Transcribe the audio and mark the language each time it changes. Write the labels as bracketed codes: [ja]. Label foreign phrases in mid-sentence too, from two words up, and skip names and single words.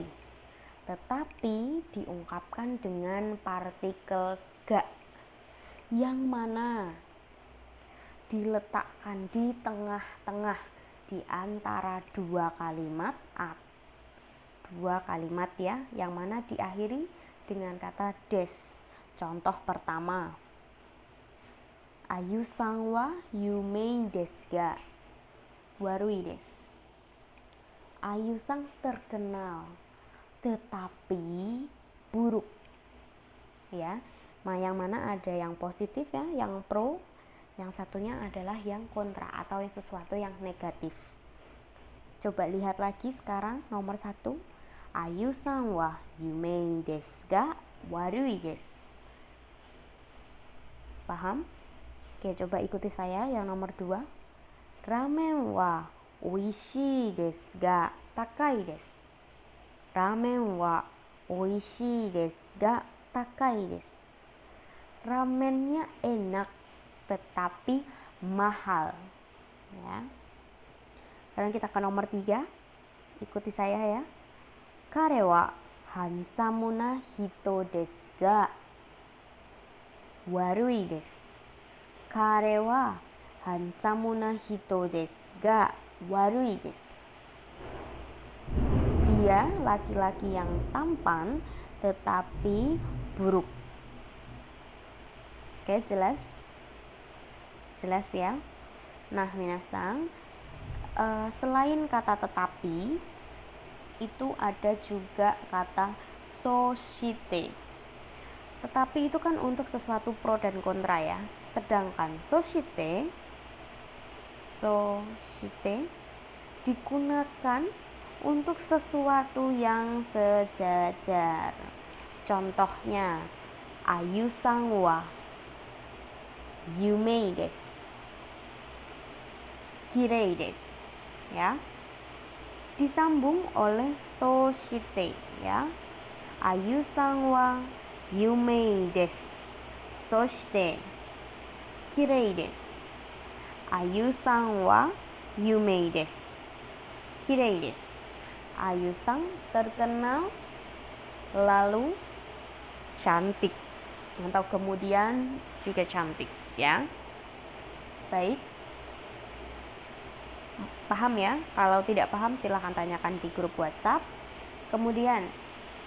[id] Tetapi diungkapkan dengan partikel ga yang mana diletakkan di tengah-tengah di antara dua kalimat ya, yang mana diakhiri dengan kata des. Contoh pertama, [ja] アユさんは有名ですが悪いです. [id] Ayu-san terkenal tetapi buruk, ya. Yang mana ada yang positif, ya, yang pro, yang satunya adalah yang kontra atau yang sesuatu yang negatif. Coba lihat lagi sekarang nomor 1. [ja] アユさんは有名ですが悪いです. [id] Paham? Oke, coba ikuti saya yang nomor 2. [ja] ラーメンは美味しいですが高いです. ラーメンは美味しいですが高いです. [id] Ramennya enak tetapi mahal, ya. Sekarang kita ke nomor 3. Ikuti saya, ya. [ja] 彼はハンサムな人ですが悪いです. 彼はハンサムな人ですが悪いです. [id] Dia laki-laki yang tampan tetapi buruk. Oke, jelas? Jelas, ya? Nah, minasan, selain kata tetapi, itu ada juga kata soshite. Tetapi itu kan untuk sesuatu pro dan kontra, ya. Sedangkan soshite digunakan untuk sesuatu yang sejajar. Contohnya, [ja] アユさんは有名です. 綺麗です, [id] ya. Disambung oleh soshite, ya. [ja] アユさんは有名です. そして綺麗です. アユさんは有名です. 綺麗です. [id] Ayu-san terkenal lalu cantik, atau kemudian juga cantik, ya. Baik, paham, ya? Kalau tidak paham silahkan tanyakan di grup WhatsApp.